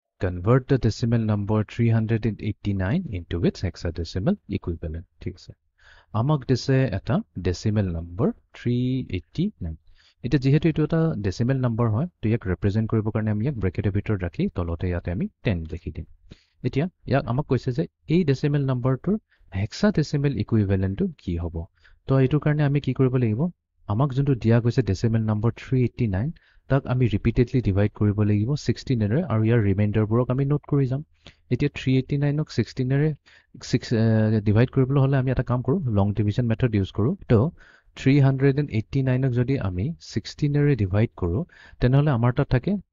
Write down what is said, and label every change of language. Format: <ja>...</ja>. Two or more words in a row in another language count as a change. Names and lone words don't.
<en>convert the decimal number 389 into its hexadecimal equivalent.</en> <as>ঠিক আছে আমাক দিছে এটা</as> <en>decimal number</en> <as>389 এটা যেহেতু এটো এটা</as> <en>decimal number</en> <as>হয় তো ইয়াক represent কৰিব কাৰণে আমি ইয়াক ব্ৰেকেটৰ ভিতৰত ৰাখি তলতে ইয়াতে আমি 10 লিখি দিম এতিয়া ইয়াক আমাক কৈছে যে এই</as> <en>decimal numberটোৰ hexadecimal equivalent</en> <as>কি হ'ব তো এইটোৰ কাৰণে আমি কি কৰিব লাগিব আমাক যোনটো দিয়া গৈছে</as> <en>decimal number</en> <as>389 তাক আমি</as> <en>repeatedly divide</en> <as>কৰিব লাগিব 16 এৰে আৰু ইয়াৰ ৰিমাইন্ডাৰ বোৰক আমি নোট কৰি যাম এতিয়া 389 ক 16 এৰে ডিভাইড কৰিবলৈ হলে আমি এটা কাম কৰো</as> <en>long division method use</en> <as>কৰো তো 389 ক যদি আমি 16 এৰে ডিভাইড কৰো তেনেহলে আমাৰ তাত থাকে</as>